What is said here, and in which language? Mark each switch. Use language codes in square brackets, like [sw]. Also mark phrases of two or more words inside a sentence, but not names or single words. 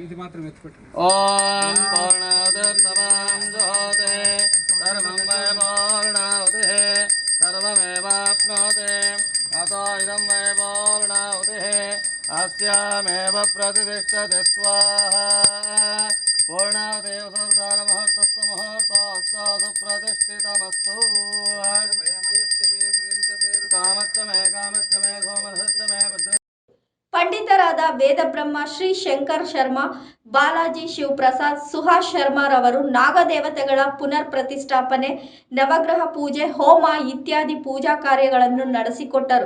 [sa] ओम पूर्णावतिर्तमां जुहोते सर्वं वै पूर्णावतिः सर्वमेवाप्नोते अतो इदं वै पूर्णावतिः अस्यामेव प्रतिष्ठते स्वाहा पूर्णावतेव सुरदानमुहूर्तस्य मुहूर्तोऽस्तु सुप्रतिष्ठितमस्तु [kn] ಪಂಡಿತರಾದ ವೇದಬ್ರಹ್ಮ ಶ್ರೀ ಶಂಕರ್ ಶರ್ಮಾ, ಬಾಲಾಜಿ ಶಿವಪ್ರಸಾದ್, ಸುಹಾಸ್ ಶರ್ಮಾರವರು ನಾಗದೇವತೆಗಳ ಪುನರ್ ಪ್ರತಿಷ್ಠಾಪನೆ, ನವಗ್ರಹ ಪೂಜೆ, ಹೋಮ ಇತ್ಯಾದಿ ಪೂಜಾ ಕಾರ್ಯಗಳನ್ನು ನಡೆಸಿಕೊಟ್ಟರು.